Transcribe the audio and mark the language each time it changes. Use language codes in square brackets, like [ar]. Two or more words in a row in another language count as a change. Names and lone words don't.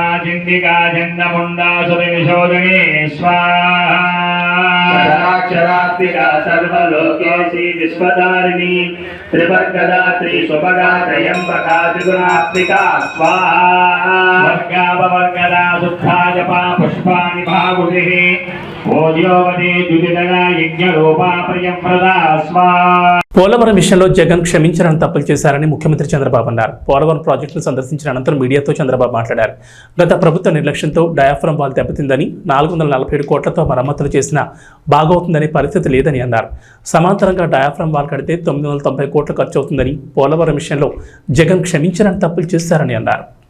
[sa] चिंडिका चंडमुंडा सुविशोधने स्वाहा क्षरात्मिका सर्वलोकेशी विश्वधारिणी त्रिवर्गदा त्रिशुभगा त्रयंबका त्रिगुणात्मिका स्वाहा वर्गापवर्गदा शुद्धा जपा पुष्पाणि भागुतिः ओद्योवती द्युतिदला यज्ञरूपा प्रियंप्रदा स्वाहा. [te] పోలవరం విషయంలో జగన్ క్షమించాలని తప్పులు చేశారని ముఖ్యమంత్రి చంద్రబాబు అన్నారు. పోలవరం ప్రాజెక్టును సందర్శించిన అనంతరం మీడియాతో చంద్రబాబు మాట్లాడారు. గత ప్రభుత్వ నిర్లక్ష్యంతో [en] diaphragm wall [te] దెబ్బతిందని, 447 కోట్లతో మరమ్మతులు చేసినా బాగవుతుందనే పరిస్థితి లేదని అన్నారు. సమాంతరంగా [en] diaphragm wall [te] కడితే 990 కోట్లు ఖర్చు అవుతుందని, పోలవరం విషయంలో జగన్ క్షమించాలని తప్పులు చేశారని అన్నారు.